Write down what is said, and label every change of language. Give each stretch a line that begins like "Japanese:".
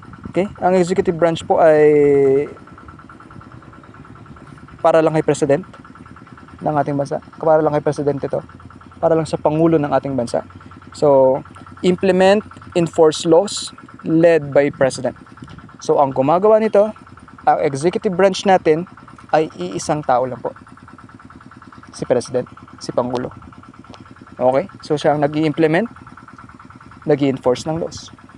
Filipino: Okay, ang executive branch po ay para lang kay president ng ating bansa. Para lang kay president ito. Para lang sa pangulo ng ating bansa.
English: So, implement, enforce laws led by president.
Filipino: So, ang gumagawa nito, ang executive branch natin ay iisang tao lang po. Si president, si pangulo. Okay? So, siya ang nag-i-implement, nag-i-enforce ng laws.